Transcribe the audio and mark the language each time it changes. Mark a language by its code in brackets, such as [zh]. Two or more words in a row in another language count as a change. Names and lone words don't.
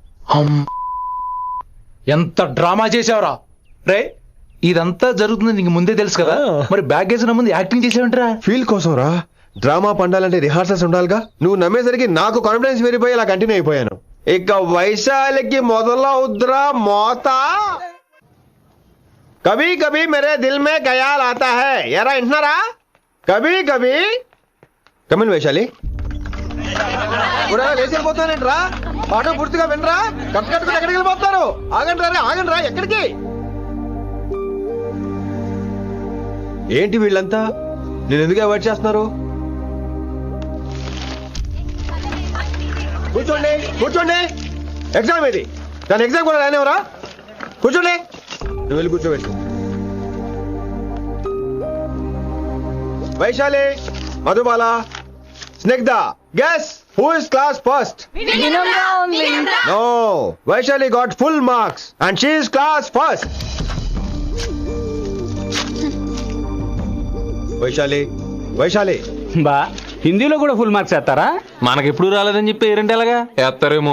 [te] ఎంత డ్రామా చేసావురా రే. ఇదంతా జరుగుతుంది నీకు ముందే తెలుసు కదా, మరి బ్యాగ్ వేసిన ముందు యాక్టింగ్ చేసావంటరా? ఫీల్ కోసం రా. డ్రామా పండాలంటే రిహార్సల్స్ ఉండాలిగా. నువ్వు నమ్మేసరికి నాకు కాన్ఫిడెన్స్ పెరిగిపోయి అలా కంటిన్యూ అయిపోయాను. ఇక వైశాలికి మొదలవుద్రా మోత. [hi] कभी कभी मेरे दिल में ख़याल आता है. [te] ఎరా వింటున్నారా? [hi] कभी कभी. కమిన్ వైశాలి. [te] వేసిపోతానంట్రా. పాట పూర్తిగా వినరా? కట్టుకట్టుకుని ఎక్కడికి వెళ్ళిపోతారు? ఆగండి రా, ఆగండి రా. ఎక్కడికి? ఏంటి వీళ్ళంతా? నేను ఎందుకు అవాయిడ్ చేస్తున్నారు? కూర్చోండి కూర్చోండి. ఎగ్జామ్ ఇది. దాని ఎగ్జామ్ కూడా రానివరా? కూర్చోండి. నువ్వు వెళ్ళి కూర్చోబెట్టు. వైశాలి, మధుబాల, స్నిగ్ధ, [en] guess who is class first? No, Vaishali got full marks and she is class first. [te] వైశాలి బా హిందీలో కూడా [en] full marks [te] వేస్తారా? మనకి ఎప్పుడు రాలేదని చెప్పి ఏరంటే ఎలాగా వేస్తారేమో.